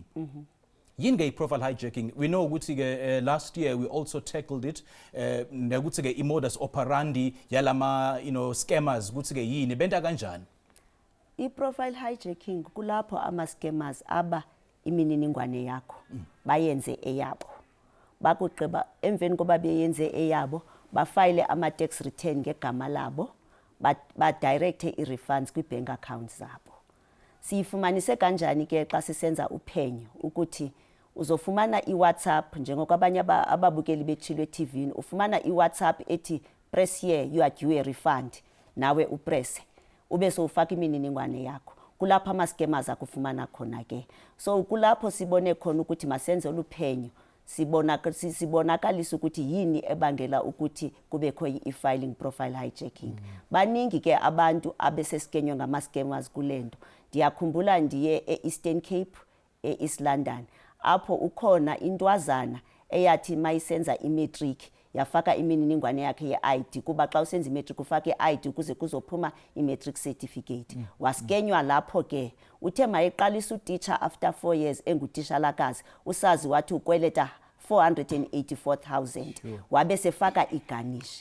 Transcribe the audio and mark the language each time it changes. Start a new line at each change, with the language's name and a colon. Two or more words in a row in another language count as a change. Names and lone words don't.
Zulu: Yini ke i-
English: profile hijacking? We know
Zulu: ukuthi ke
English: last year we also tackled it
Zulu: ukuthi ke i-
English: modus operandi
Zulu: yalama scammers ukuthi ke yini benta kanjani? I-
English: profile hijacking
Zulu: kulapho ama-scammers aba imininingwane yakho bayenze eyabo.
Xhosa: Bakugqiba emveni koba beyenze eyabo bafile ama-
English: tax return
Xhosa: ngegama labo ba-directe i-refunds kwi-
English: bank accounts
Xhosa: zabo. Siyifumanise kanjani ke xa sisenza uphenyo ukuthi uzofumana i-WhatsApp njengokwabanye ababukeli betshilo eTVini, ufumana i-WhatsApp ethi
English: press here you are due a refund,
Xhosa: nawe upresse ube sowufaka imininingwane yakho.
Zulu: Kulapho ama-scammers akufumana khona ke. So kulapho sibone khona ukuthi masenze oluphenyo sibonakalisa ukuthi yini ebangela ukuthi kubekho i-
English: filing profile hijacking.
Zulu: Baningi ke abantu abeseskenywa ngama-scammers kulento.
Xhosa: Ndiyakhumbula ndiye e-Eastern Cape, e-East London, apho ukhona intwazana eyathi mayisenza i-matric yafaka imininingwane yakhe ye-ID kuba xa usenza i-matric ufake i-ID ukuze kuzophuma i-
English: matric certificate.
Xhosa: Waskenywa lapho ke uthe mayeqalisa utitsha
English: after 4 years
Xhosa: engutitshalakazi, usazi wathi ukweleta 484,000 wabe sefaka iganishi.